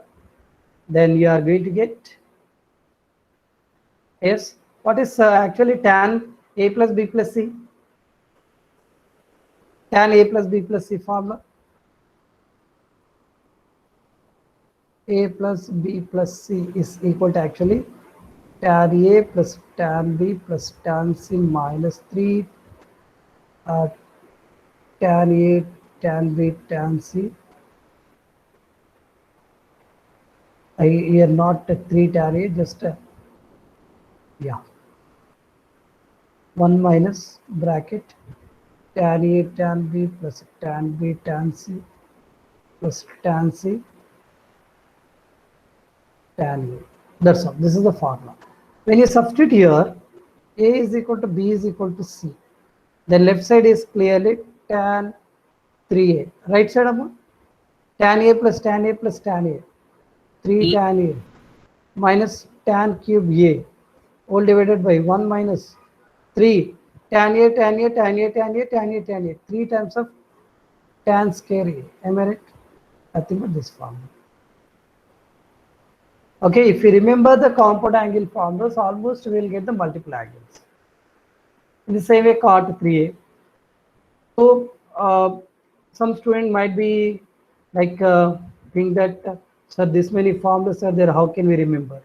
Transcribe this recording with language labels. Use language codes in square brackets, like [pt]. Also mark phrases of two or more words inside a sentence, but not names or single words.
[en] Then you are going to get, yes, what is actually tan a plus b plus c? Tan a plus b plus c formula. A plus b plus c is equal to actually tan a plus tan b plus tan c minus 3 uh, tan a, tan b, tan c. I here not 3 tan a, just yeah, 1 minus bracket tan A tan B plus tan B tan C plus tan C tan A. That's all. This is the formula. When you substitute here, A is equal to B is equal to C. Then left side is clearly tan 3A. Right side, Amma? Tan A plus tan A plus tan A. 3 E tan A minus tan cube A. All divided by 1 minus 3 tan A tan A tan A tan A tan A tan A. 3 times of tan square A. Am I right? Nothing but this formula. Okay, if you remember the compound angle formulas, almost we will get the multiple angles. In the same way, cot 3a. So, some student might be like think that, sir, this many formulas are there, how can we remember?